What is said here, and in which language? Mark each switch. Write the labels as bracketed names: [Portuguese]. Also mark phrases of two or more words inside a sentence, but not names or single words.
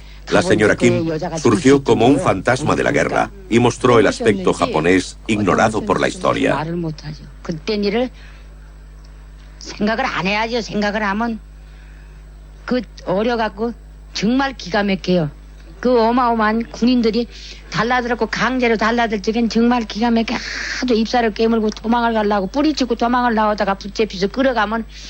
[Spanish] La señora Kim surgió como un fantasma de la guerra y mostró el aspecto japonés ignorado por la historia. [Korean] 그 어마어마한 군인들이 달라들었고 강제로 달라들 적엔 정말 기가 막혀 하도 입사를 깨물고 도망을 가려고 뿌리치고 도망을 나오다가 붙잡혀서 끌어가면